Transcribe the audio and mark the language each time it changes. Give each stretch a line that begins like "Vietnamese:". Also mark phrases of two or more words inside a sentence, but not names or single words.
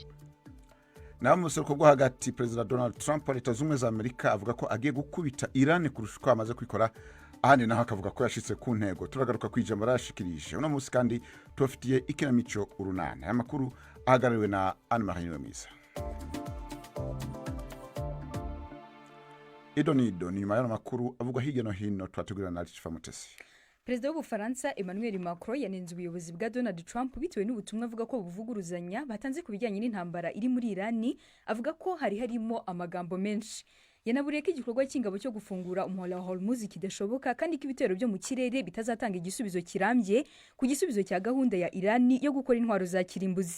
Rundi: Na museruko gwo hagati President Donald Trump wa Leta Zunze za Amerika avuga ko agiye gukubita Iran kurusha ko amaze kwikora, ahandi naho akavuga ko yashitse ku ntego. Turagaruka kwijambo rashikirije uno musi kandi tufitiye ikinamico urunana. Aya makuru ahagarariwe na Anne-Marie Wemiza. Idonido ni nyuma y'amakuru avuga hirya no hino twategurana na Richard Mutesi.
Kinyarwanda: Perezida w'Ubufaransa Emmanuel Macron yanenze ubuyobozi bwa Donald Trump bitewe n'ubutumwa avuga ko buvuguruzanya batanze ku bijyanye n'intambara iri muri Iran, avuga ko harimo amagambo menshi. Yanaburiye ko igikorwa cy'ingabo cyo gufungura umuhora wa Hormuz kidashoboka kandi ko ibitero byo mu kirere bitazatanga igisubizo kirambye ku gisubizo cya gahunda ya Iran yo gukora intwaro za kirimbuzi.